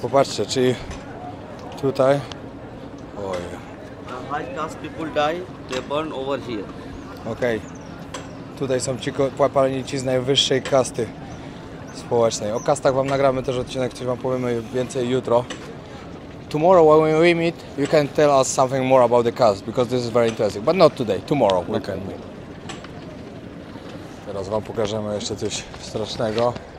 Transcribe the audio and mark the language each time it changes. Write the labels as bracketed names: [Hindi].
[Polish] Popatrzcie, czyli tutaj. Oj, [English] high caste people die, they burn over here. [Polish] okej. Tutaj są ci palenici z najwyższej kasty społecznej. O kastach wam nagramy też odcinek, coś wam powiemy więcej jutro. [English] Tomorrow when we meet, you can tell us something more about the caste because this is very interesting. But not today, tomorrow we can meet. [Polish] Teraz wam pokażemy jeszcze coś strasznego.